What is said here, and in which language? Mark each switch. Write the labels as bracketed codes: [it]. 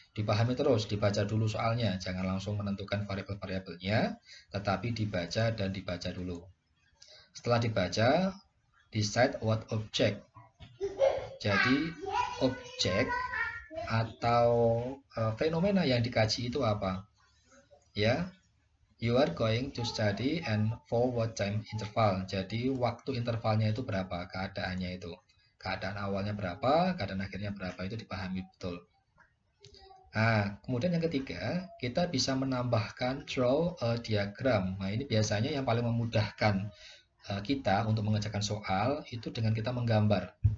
[id] Dipahami terus, dibaca dulu soalnya, jangan langsung menentukan variabel-variabelnya, tetapi dibaca dan dibaca dulu. Setelah dibaca, [en] decide what object. [id] Jadi, objek atau fenomena yang dikaji itu apa? [en] Ya, you are going to study and for what time interval. [id] Jadi waktu intervalnya itu berapa? Keadaannya itu. Keadaan awalnya berapa, keadaan akhirnya berapa itu dipahami betul. Nah, kemudian yang ketiga, kita bisa menambahkan [en] draw a diagram. [id] Nah, ini biasanya yang paling memudahkan kita untuk mengerjakan soal itu dengan kita menggambar.